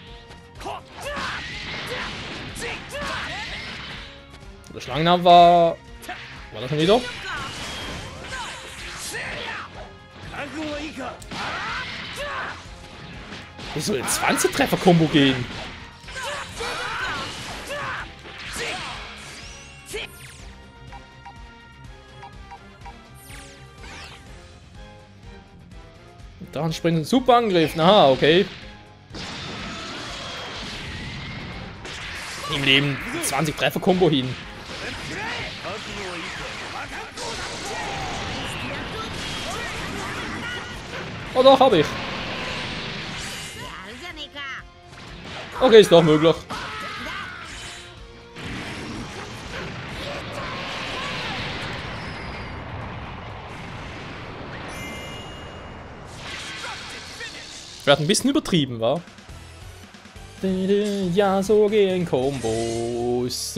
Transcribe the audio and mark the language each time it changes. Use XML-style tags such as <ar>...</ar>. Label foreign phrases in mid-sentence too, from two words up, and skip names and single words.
<de>Der Schlangenarm war War das schon wieder?</de> <ja>覚悟はいいか。</ja> <de>Wie soll ein 20-Treffer-Kombo gehen? Dann springt ein Superangriff. Aha, okay. Im Leben 20-Treffer-Kombo hin. Oh doch, hab ich.</de> <ja>やるじゃねえか。</ja> <de>Okay, ist doch möglich. Wird ein bisschen übertrieben, wa? Ja, so gehen Kombos.</de>